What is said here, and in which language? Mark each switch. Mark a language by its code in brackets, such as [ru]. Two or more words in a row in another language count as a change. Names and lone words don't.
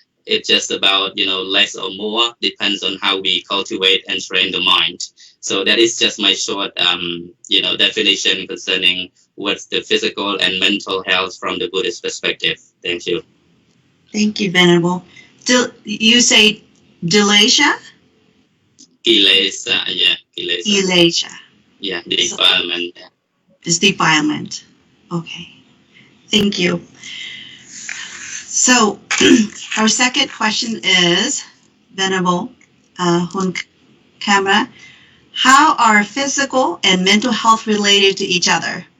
[en] It's just about, less or more, depends on how we cultivate and train the mind. So that is just my short, definition concerning what's the physical and mental health from the Buddhist perspective. Thank you. Thank you, Venerable. You say Delasha? Kilesa, yeah, kilesa. Elasha. Yeah, defilement. Is defilement. Okay. Thank you. So our second question is, Venerable Hun Kamara, how are physical and mental health related to each other?